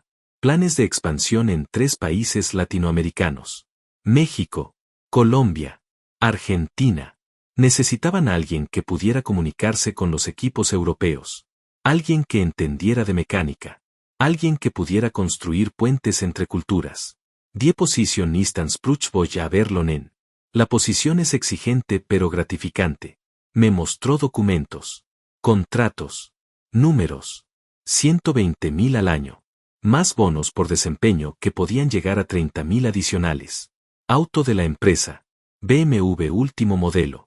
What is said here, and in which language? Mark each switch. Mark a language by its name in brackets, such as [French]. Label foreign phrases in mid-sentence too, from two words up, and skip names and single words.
[Spanish] Planes de expansión en 3 países latinoamericanos. México, Colombia, Argentina. Necesitaban a alguien que pudiera comunicarse con los equipos europeos. Alguien que entendiera de mecánica. Alguien que pudiera construir puentes entre culturas. [German] Die Position ist anspruchsvoll aber lohnen. [Spanish] La posición es exigente pero gratificante. Me mostró documentos. Contratos. Números. 120.000 al año. Más bonos por desempeño que podían llegar a 30.000 adicionales. Auto de la empresa. BMW último modelo.